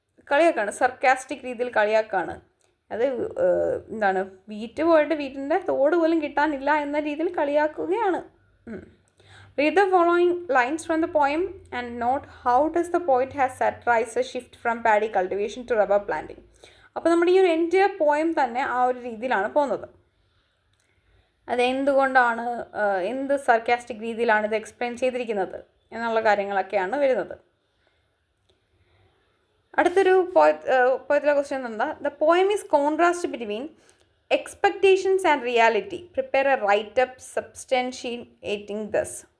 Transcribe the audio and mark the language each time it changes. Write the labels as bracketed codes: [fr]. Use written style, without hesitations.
[ml] കളിയാക്കാണ്, sarcastic രീതിയിൽ കളിയാക്കാണ്. അത് എന്താണ്, വീറ്റ് പോയിട്ട് വീട്ടിൻ്റെ തോട് പോലും കിട്ടാനില്ല എന്ന രീതിയിൽ കളിയാക്കുകയാണ്. [en] Read the following lines from the poem and note how does the poet has satirized a shift from paddy cultivation to rubber planting. [ml] അപ്പോൾ നമ്മുടെ ഈ ഒരു എൻ്റെ പോയം തന്നെ ആ ഒരു രീതിയിലാണ് പോകുന്നത്. അതെന്തുകൊണ്ടാണ്, എന്ത് സർക്കാസ്റ്റിക് രീതിയിലാണ് ഇത് എക്സ്പ്ലെയിൻ ചെയ്തിരിക്കുന്നത് എന്നുള്ള കാര്യങ്ങളൊക്കെയാണ് വരുന്നത്. അടുത്തൊരു പോയത്തിലെ ക്വസ്റ്റ്യൻ എന്താ, [en] The poem is contrast between expectations and reality, prepare a write up substantiating thus.